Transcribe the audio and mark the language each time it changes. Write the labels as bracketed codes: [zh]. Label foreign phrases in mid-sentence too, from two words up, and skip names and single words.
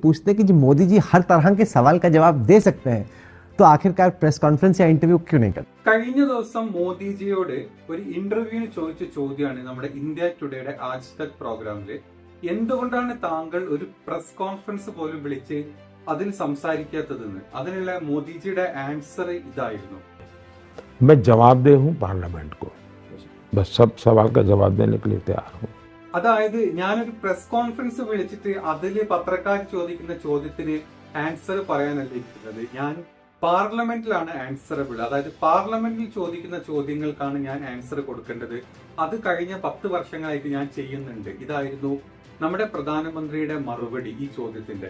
[hi] पूछते हैं कि मोदी जी हर तरह के सवाल का जवाब दे सकते हैं, तो आखिरकार [en] press conference [hi] या इंटरव्यू क्यों नहीं करते? [ml] കഴിഞ്ഞ ദിവസം മോദിജിയോട് ഒരു ഇന്റർവ്യൂവിന് ചോദിച്ച ചോദ്യമാണ് നമ്മുടെ ഇന്ത്യ ടുഡേയുടെ ആജ് തക് പ്രോഗ്രാമില്. എന്തുകൊണ്ടാണ് താങ്കൾ ഒരു [en] press conference [ml] പോലും വിളിച്ച് അതിൽ സംസാരിക്കാത്തതെന്ന്. അതിനുള്ള മോദിജിയുടെ ആൻസർ ഇതായിരുന്നു. [hi] मैं जवाबदेह हूं पार्लियामेंट को, बस सब सवाल का जवाब देने के लिए तैयार हूं. [ml] അതായത് ഞാനൊരു [en] press conference [ml] വിളിച്ചിട്ട് അതില് പത്രക്കാർ ചോദിക്കുന്ന ചോദ്യത്തിന് ആൻസർ പറയാനല്ല ഇരിക്കുന്നത്. ഞാൻ പാർലമെന്റിലാണ് ആൻസറബിൾ. അതായത് പാർലമെന്റിൽ ചോദിക്കുന്ന ചോദ്യങ്ങൾക്കാണ് ഞാൻ ആൻസർ കൊടുക്കേണ്ടത്. അത് കഴിഞ്ഞ 10 വർഷങ്ങളായിട്ട് ഞാൻ ചെയ്യുന്നുണ്ട്. ഇതായിരുന്നു നമ്മുടെ പ്രധാനമന്ത്രിയുടെ മറുപടി ഈ ചോദ്യത്തിന്റെ.